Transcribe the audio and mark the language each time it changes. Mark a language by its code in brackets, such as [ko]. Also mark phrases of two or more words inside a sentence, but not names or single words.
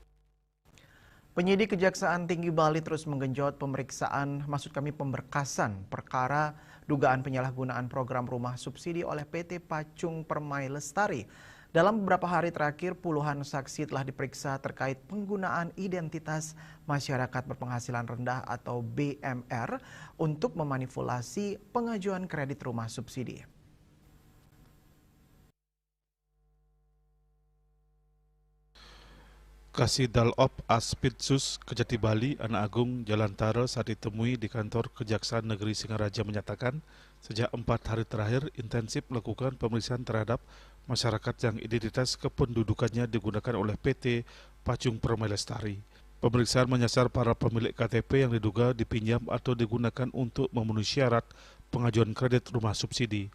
[id] Penyidik Kejaksaan Tinggi Bali terus menggenjot pemberkasan perkara dugaan penyalahgunaan program rumah subsidi oleh PT Pacung Permai Lestari. Dalam beberapa hari terakhir, puluhan saksi telah diperiksa terkait penggunaan identitas masyarakat berpenghasilan rendah atau BMR untuk memanipulasi pengajuan kredit rumah subsidi. Kasidal Op Aspidsus Kejati Bali, Anak Agung Jalan Tara saat ditemui di kantor Kejaksaan Negeri Singaraja menyatakan sejak 4 hari terakhir intensif melakukan pemeriksaan terhadap masyarakat yang identitas kependudukannya digunakan oleh PT Pacung Permai Lestari. Pemeriksaan menyasar para pemilik KTP yang diduga dipinjam atau digunakan untuk memenuhi syarat pengajuan kredit rumah subsidi.